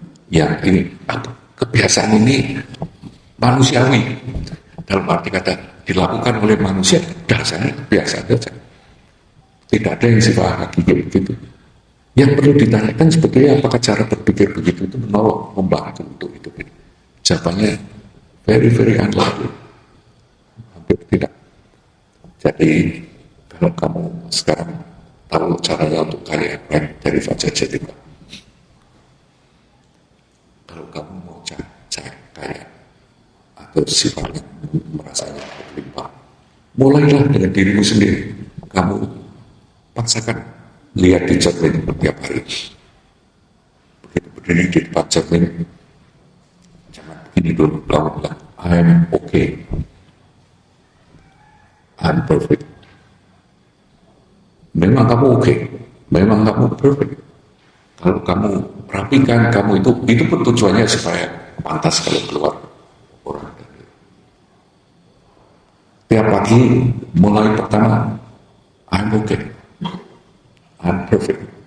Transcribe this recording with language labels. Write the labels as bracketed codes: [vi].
[id] Yang ini apa? Kebiasaan ini manusiawi. Dalam arti kata dilakukan oleh manusia, dasarnya kebiasaan saja. Tidak ada yang sifat hakiki begitu. Yang perlu ditanyakan sebetulnya apakah cara berpikir begitu itu menolong, membantu untuk hidup ini. Jawabannya [en] very very unlikely. [id] Hampir tidak. Jadi kalau kamu sekarang tahu caranya untuk kaya dari Fajar Jati, kalau kamu mau kaya atau sifatnya merasanya berlimpah. Mulailah dengan dirimu sendiri. Kamu paksakan lihat di cermin tiap hari. Begitu berdiri di depan cermin, jangan begini dulu. Kamu bilang, [en] I'm okay, I'm perfect. [id] Memang kamu okay, memang kamu perfect. Kalau kamu rapikan, kamu itu pun tujuannya supaya pantas kalau keluar orang. Tiap pagi mulai pertama, [en] I'm okay, I'm perfect.